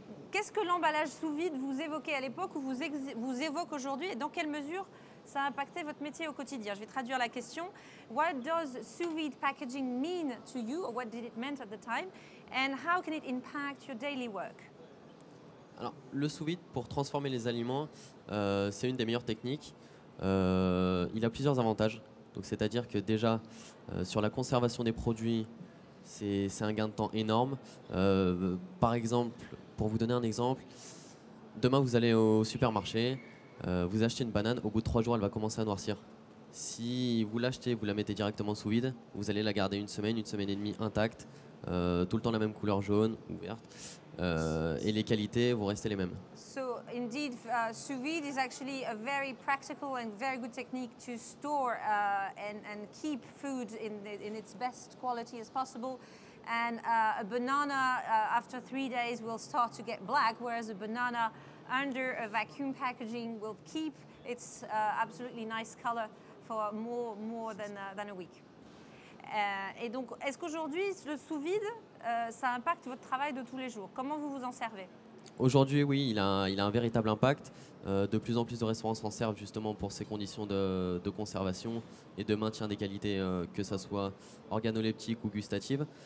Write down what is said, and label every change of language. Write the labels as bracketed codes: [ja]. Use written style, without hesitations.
[fr] Qu'est-ce que l'emballage sous vide vous évoquait à l'époque ou vous évoque aujourd'hui, et dans quelle mesure ça a impacté votre métier au quotidien? Je vais traduire la question. [en] What does sous vide packaging mean to you, or what did it mean at the time, and how can it impact your daily work? [fr] Alors, le sous vide pour transformer les aliments, c'est une des meilleures techniques. Il a plusieurs avantages. Donc, c'est-à-dire que déjà, sur la conservation des produits, c'est un gain de temps énorme. Par exemple, pour vous donner un exemple, demain vous allez au supermarché, vous achetez une banane, au bout de 3 jours elle va commencer à noircir. Si vous l'achetez, vous la mettez directement sous vide, vous allez la garder une semaine et demie intacte, tout le temps la même couleur jaune ou verte, et les qualités vont rester les mêmes. [en] So indeed, sous vide is actually a very practical and very good technique to store and keep food in its best quality as possible. And a banana after 3 days will start to get black, whereas a banana under a vacuum packaging will keep its absolutely nice color for more than a week. [fr] Et donc, est-ce qu'aujourd'hui, le sous-vide, ça impacte votre travail de tous les jours? Comment vous vous en servez? Aujourd'hui, oui, il a un véritable impact. De plus en plus de restaurants s'en servent justement pour ces conditions de conservation et de maintien des qualités, que ce soit organoleptiques ou gustatives.